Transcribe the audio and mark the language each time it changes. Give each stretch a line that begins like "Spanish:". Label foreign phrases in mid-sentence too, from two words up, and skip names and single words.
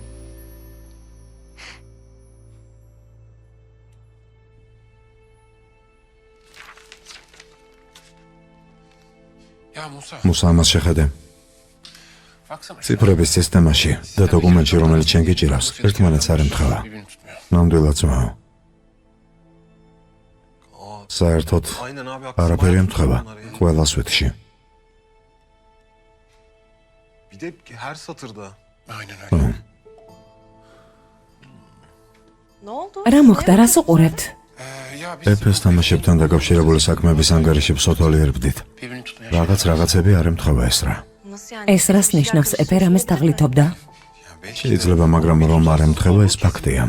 Georgian: მუსა, ამას შეხედე. ციფრების სისტემაში და დოკუმენტში, რომელიც შენ გიჭირავს, ერთმანეთს არ ემთხვევა. ნამდვილად ძმაო. საერთოდ არაფერი ემთხვევა ყველა სვეტში.
Turkish: Bir de her satırda.
Georgian: რა მოხდა, რას უყურებთ? ეფეს თამაშებთან დაკავშირებული საქმეების ანგარიში ვსოთვალიერებდით. რაღაცები არ ემთხვევა ეს რა. ეს რას ნიშნავს, ეფერ ამას თაღლითობდა? შეიძლება, მაგრამ რომ არ ემთხვევა ეს ფაქტია.